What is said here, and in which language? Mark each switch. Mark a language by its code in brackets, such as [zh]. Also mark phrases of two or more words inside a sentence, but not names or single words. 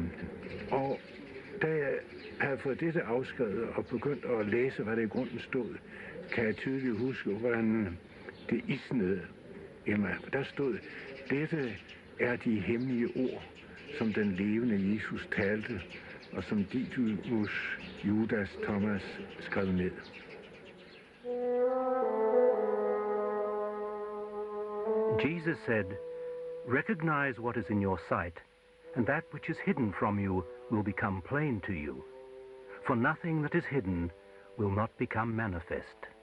[da] Og da jeg havde fået dette afskrevet og begyndt at læse, hvad der i grunden stod, kan jeg tydeligt huske, hvordan det isnede i mig. Der stod, dette er de hemmelige ord, som den levende Jesus talte, og som Didymus, Judas, Thomas skrev ned. [en] Jesus said, "Recognize what is in your sight, and that which is hidden from you will become plain to you. For nothing that is hidden will not become manifest."